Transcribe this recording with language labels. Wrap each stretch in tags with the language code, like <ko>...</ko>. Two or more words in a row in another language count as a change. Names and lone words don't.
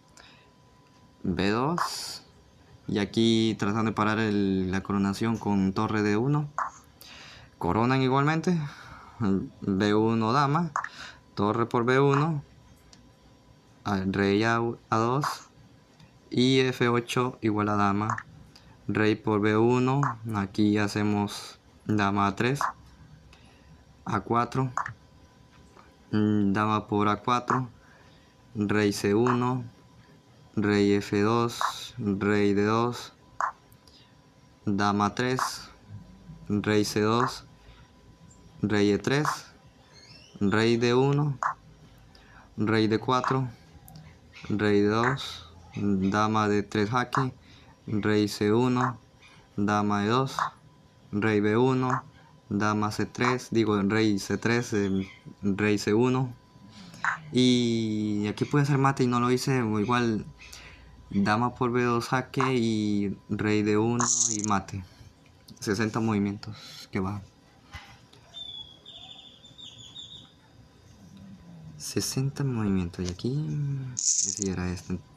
<es>B2, y aquí tratando de parar la coronación con torre D1, coronan igualmente, B1 dama, torre por B1, rey A2 y F8 igual a dama, rey por B1, aquí hacemos dama A3, A4, dama por A4, rey C1, rey F2, rey D2, dama 3, rey C2, rey E3, rey D1, rey D4, rey D2, dama D3 jaque, rey C1, dama E2, rey B1, dama C3, rey C3, rey C1, y aquí puede hacer mate y no lo hice, o igual dama por B2 jaque y rey D1 y mate, 60 movimientos que va. 60 movimientos y aquí si era este.</es>